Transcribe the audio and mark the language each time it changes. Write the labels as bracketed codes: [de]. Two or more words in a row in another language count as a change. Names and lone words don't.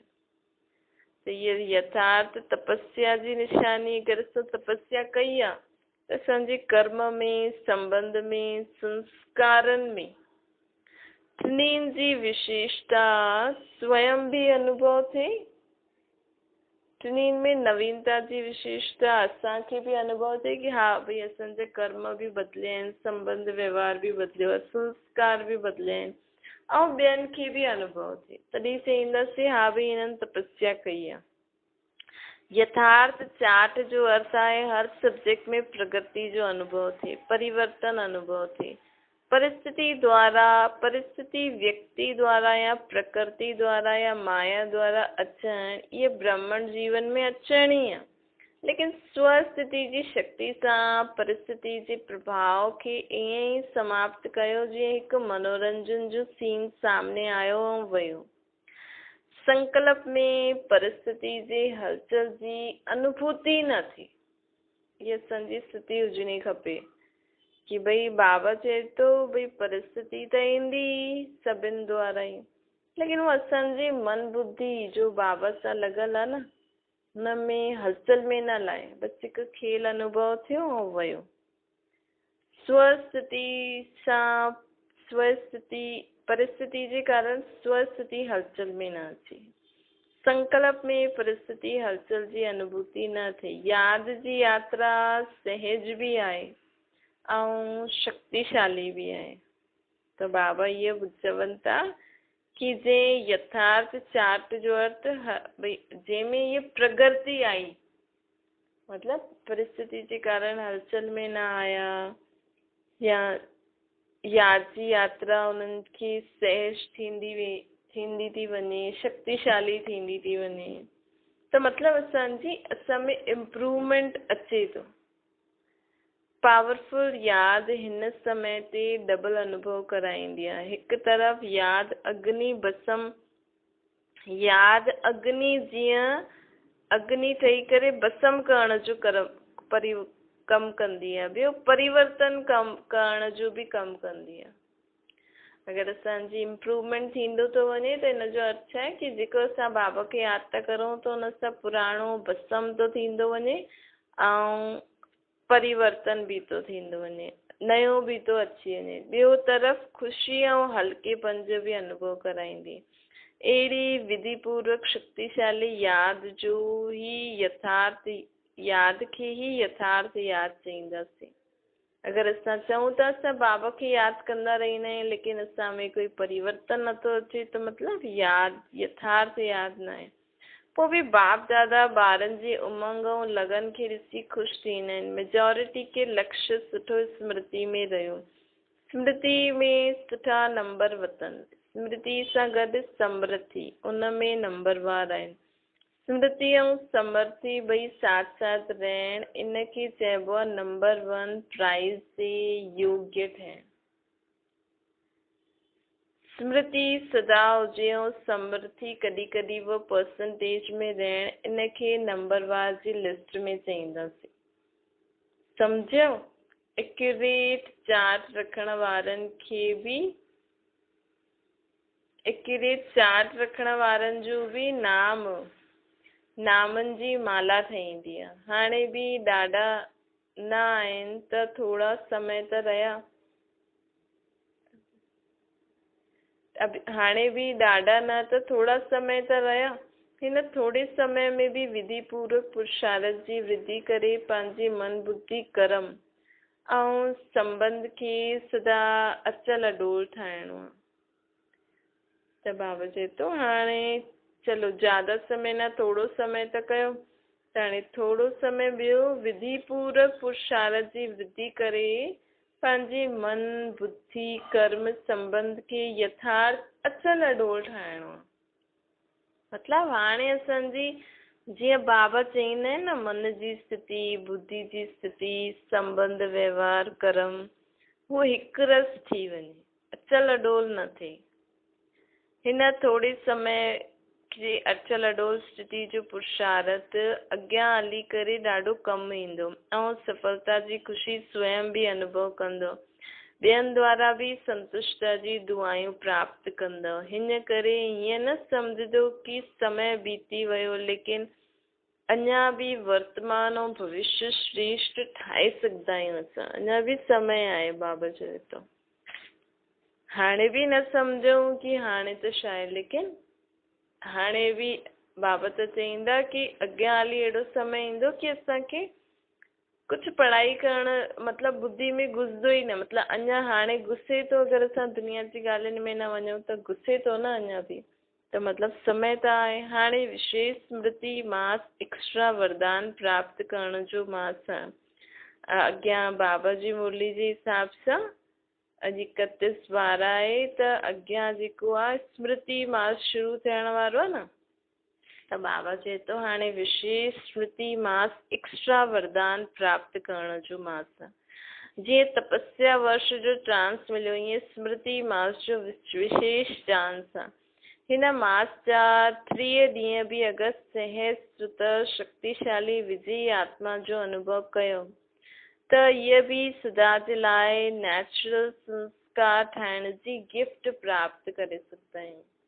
[sd] त ये यथार्थ तपस्या जी निशानी, अगरि असां तपस्या कई आहे त असांजे कर्म में, संबंध में, संस्कारनि में टिन्हिनि जी विशेषता स्वयं भी अनुभव थे, टिन्हिनि में नवीनता जी विशेषता असांखे भी अनुभव थे कि हा भई असांजा कर्म भी बदिलिया आहिनि, संबंध व्यवहार भी बदिलियो आहे, संस्कार भी बदिलिया आहिनि, ऐं ॿियनि खे भी अनुभव थे, तॾहिं चईंदासीं हा भई हिननि तपस्या कई आहे। यथार्थ चार्ट जो अर्थ आहे हर सब्जेक्ट में प्रगति जो अनुभव थे, परिवर्तन अनुभव थे। परिस्थिति व्यक्ति द्वारा या प्रकृति द्वारा या माया द्वारा अचण, ये ब्राह्मण जीवन में अचण ही आहे, लेकिन स्वस्थिति जी शक्ति सां परिस्थिति जे प्रभाव खे ईअं ई समाप्त कयो जीअं हिकु मनोरंजन जो सीन सामने आयो ऐं वियो। संकल्प में परिस्थिति जे हलचल जी अनुभूति न थी, ये असांजी स्थिति हुजणी खपे कि भई बाबा चए तो भई परिस्थिति त ईंदी सभिनि द्वारा ही, लेकिन वो असांजी मन बुद्धि जो बाबा सां लॻल आहे न, हुन में हलचल में न लाए, बस हिकु खेल अनुभव थियो ऐं वियो। परिस्थिति जे कारण स्वस्थिति हलचल में न अचे। संकल्प में परिस्थिति हलचल जी अनुभूति न थे। याद जी यात्रा सहज भी आहे ऐं शक्तिशाली भी आहे। तो बाबा ये चवनि था कि जे यथार्थ चार्ट जो अर्थ जंहिंमें ये प्रगति आई, मतलब [hi] परिस्थिति के कारण हलचल में न आया [sd] या याद जी यात्रा उन्हनि खे सहज थींदी थी वञे, शक्तिशाली थींदी थी वञे, तो मतलब असां में इम्प्रूवमेंट अचे थो। पावरफुल याद हिन समय ते डबल अनुभव कराईंदी आहे। हिकु तरफ़ याद जीअं अग्नि ठही करे भस्म करण जो कम कंदी आहे, ॿियो परिवर्तन करण जो भी कम कंदी आहे। अगर असांजी इम्प्रूवमेंट थींदो थो वञे त हिन जो अर्थ आहे कि जेको असां बाबा खे यादि था करूं त हुन सां पुराणो भस्म थो थींदो वञे ऐं परिवर्तन भी तो थींदो वञे, नयो भी तो अची वञे। ॿियो तरफ़ ख़ुशी ऐं हल्केपन जो भी अनुभव कराईंदी। अहिड़ी विधि पूर्वक शक्तिशाली याद खे ही यथार्थ याद चईंदासीं। अगर असां चऊं था असां बाबा खे यादि कंदा रहंदा आहियूं लेकिन असां में कोई परिवर्तन नथो अचे, त मतलब यथार्थ याद न आहे। पोइ भी बाप दादा ॿारनि जी उमंग ऐं लगन खे ॾिसी ख़ुशि थींदा आहिनि। मेजॉरिटी के लक्ष्य सुठो स्मृति में रहियो, स्मृति में सुठा नंबर वतन, स्मृति सां गॾु समृद्धि उन में नंबरवार आहिनि। स्मृति ऐं समृद्धि ॿई साथ साथ रहण, इन खे चइबो आहे [en] number 1 prize [sd] जे योग्य ठहण। स्मृति सदा हुजे ऐं समृद्धि कॾहिं कॾहिं वो परसेंटेज में रहण, इन खे नंबरवार जी लिस्ट में चईंदासीं। सम्झो? [en] accurate chart [sd] रखण वारनि खे भी [en] accurate chart [sd] रखण वारनि जो भी नाम नामनि जी माला ठहींदी आहे। हाणे बि ॾाढा न आहिनि त थोरा समय त रहिया, हाणे बि ॾाढा न त थोरा समय त रहिया। हिन थोरे समय में बि विधि पूर्वक पुरुषार्थ जी वृद्धि करे पंहिंजी मन बुद्धि कर्म ऐं संबंध खे सदा अचल अडोल ठाहिणो आहे। त बाबा चए थो हाणे चलो ज्यादा समय न थोरो समय त कयो, त हाणे थोरो समय ॿियो विधि पूर्वक पुरुषार्थ जी वृद्धि करे पंहिंजे मन बुद्धि कर्म संबंध खे यथार्थ अचल अडोल ठाहिणो आहे। मतिलबु हाणे असांजी जीअं बाबा चईंदा आहिनि न, मन जी स्थिति बुद्धि जी स्थिति संबंध व्यवहार कर्म उहो हिकु रस थी वञे, अचल अडोल न थिए। हिन थोरे समय जे अचल अडोल स्थिति जो पुरुषार्थ अॻियां हली करे ॾाढो कमु ईंदो ऐं सफलता जी ख़ुशी स्वयं बि अनुभव कंदो, ॿियनि द्वारा बि संतुष्टता जी दुआयूं प्राप्त कंदव। हिन करे हीअं न सम्झदो कि समय बीती वियो, लेकिन अञा बि वर्तमान ऐं भविष्य श्रेष्ठ ठाहे सघंदा आहियूं असां, अञा बि समय आहे। बाबा चए थो हाणे बि न सम्झूं कि हाणे त छा आहे, लेकिन हाणे बि बाबा त चईंदा कि अॻियां हली अहिड़ो समय ईंदो कि असांखे कुछ पढ़ाई करण मतलब बुद्धि में घुसंदो ई न, मतलब अञा हाणे घुसे तो, अगर असां दुनिया जी ॻाल्हियुनि में न वञूं त घुसे तो न अञा बि, त मतलब समय त आहे। हाणे विशेष स्मृति मास एक्स्ट्रा वरदान प्राप्त करण जो मास आहे। अॻियां बाबा जी मुरली जे हिसाब सां अॼु 31/12 आहे, त अॻियां जेको आहे स्मृति मास शुरू थियण वारो आहे न, त बाबा चए थो हाणे विशेष स्मृति मास एक्स्ट्रा वरदान प्राप्त करण जो मास आहे। जीअं तपस्या वर्ष जो चांस मिलियो, ईअं स्मृति मास जो विशेष चांस आहे। हिन मास जा 30 ॾींहं बि अगरि सहज सुत शक्तिशाली विजयी आत्मा जो अनुभव कयो त इहे बि सदा जे लाइ नेचुरल संस्कार ठाहिण जी गिफ्ट प्राप्त करे सघंदा आहियूं।